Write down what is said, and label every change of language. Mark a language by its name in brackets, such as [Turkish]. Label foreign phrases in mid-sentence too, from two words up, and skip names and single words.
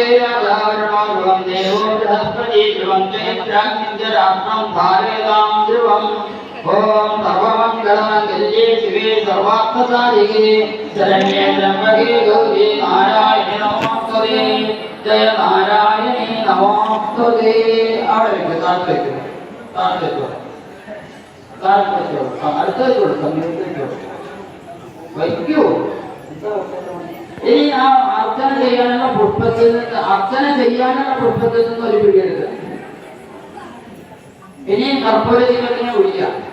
[Sanskrit] राजावरणो ध्रुवं देवो बृहस्पति ध्रुवं च इन्द्राग्निञ्जराष्ट्रं धारयतां ध्रुवम् ॐ सर्वमङ्गलमङ्गल्ये शिवे सर्वार्थसाधिके शरण्ये त्र्यम्बके गौरी नारायणे नमोस्तुते जय नारायणे नमोस्तुते [Malayalam] അടുത്തേക്ക് സമയത്തേക്ക് വയ്ക്കൂ. ഇനി ആ അർച്ചന ചെയ്യാനുള്ള പുഷ്പത്തിൽ നിന്ന് ഒരു പിടിയെടുക്കുക. ഇനി കർപ്പൂര ദീപത്തിനെ വിളിക്കാം.